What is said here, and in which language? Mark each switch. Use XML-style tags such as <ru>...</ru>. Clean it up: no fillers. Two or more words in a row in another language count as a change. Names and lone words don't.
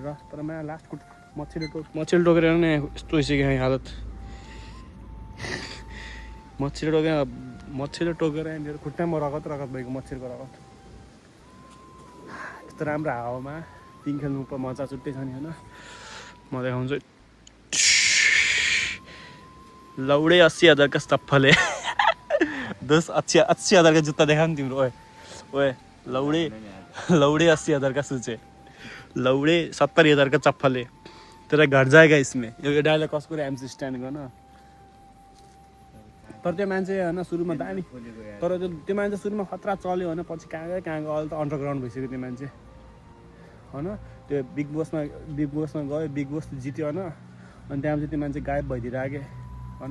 <ne>तर मलाई लास्ट मच्छरले टोकेर नै यस्तो भइसक्यो हालत, मच्छरले टोकेर मेरो खुट्टामा रगत भएको मच्छरको रगत। यस्तो राम्रो हावामा पिङ खेल्नु मजा छुट्टै छ नि होइन। म देखाउँछु</ne> <hi>लौडे 80,000 का चप्पल है 80,000 का जुत्ता देखा तिम्रो। ओए लौडे 80,000 का शूज है, लौडे 70,000 का चप्पल है, तेरा घर जाएगा इसमें।</hi> <ne>यो डायलग कसको एमसी स्ट्यान्डको न। तर त्यो मान्छे होइन सुरुमा दामी, तर त्यो मान्छे सुरुमा खतरा चल्यो होइन, पछि कहाँ गयो अहिले त अन्डरग्राउन्ड भइसक्यो त्यो मान्छे होइन। त्यो बिग बोसमा गयो, बिग बोस जित्यो होइन, अनि त्यहाँपछि त्यो मान्छे गायब भइदिइरहेको होइन।</ne>